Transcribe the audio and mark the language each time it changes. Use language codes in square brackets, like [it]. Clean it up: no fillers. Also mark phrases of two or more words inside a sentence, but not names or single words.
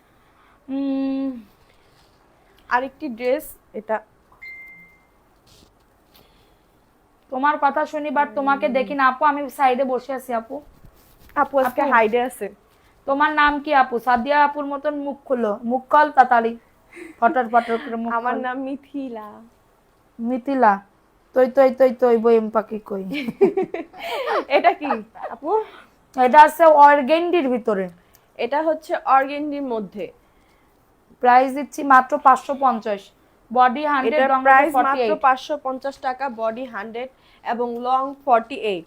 [bn] আরেকটি ড্রেস, এটা তোমার কথা শুনি বাট তোমাকে দেখি না আপু, আমি সাইডে বসে আছি আপু। আপু আজকে আপু। হাইডে আছে। তোমার নাম কি আপু? সাদিয়া আপুর মতন মুখ খুলো, মুখ কল তাড়াতাড়ি, ফটর ফটর করে মুখ আমার খোল। নাম মিথিলা। মিথিলা। তই তই তই তই বইম পাখি কই। এটা কি আপু? এটা আছে অর্গেন্ডির ভিতরে। এটা হচ্ছে অর্গেন্ডির মধ্যে। প্রাইস দিচ্ছি মাত্র 550। বডি 100, এটার লং প্রাইস মাত্র 48। 550 টাকা, বডি 100 এবং লং 48।